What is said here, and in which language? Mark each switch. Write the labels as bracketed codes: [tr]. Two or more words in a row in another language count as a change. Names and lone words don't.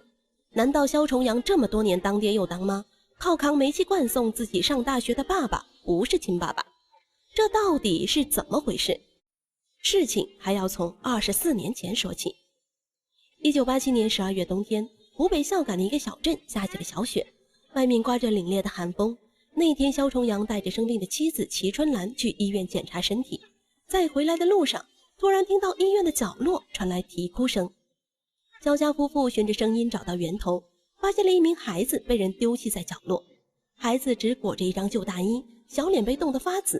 [zh] 難道蕭重陽這麼多年當爹又當媽，靠扛煤氣罐送自己上大學的爸爸不是親爸爸？這到底是怎麼回事？事情還要從24年前說起。1987年12月冬天，湖北孝感的一個小鎮下起了小雪，外面颳着凛冽的寒風。那天蕭重陽帶着生病的妻子齊春蘭去醫院檢查身體，在回來的路上突然聽到醫院的角落傳來啼哭聲。蕭家夫婦循着聲音找到源頭，發現了一名孩子被人丟棄在角落，孩子只裹着一張舊大衣，小臉被凍得發紫。